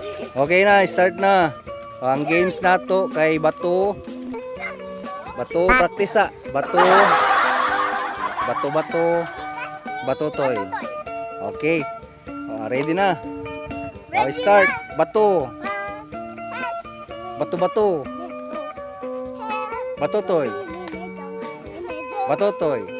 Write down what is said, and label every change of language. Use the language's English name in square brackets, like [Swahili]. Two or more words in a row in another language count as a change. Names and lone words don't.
[Cebuano] Okay na, start na. Ang games nato kay bato. Bato practice sa. Bato. Bato bato. Bato toy. Okay. Ready na. Start. Bato. Bato bato. Bato toy. Bato toy.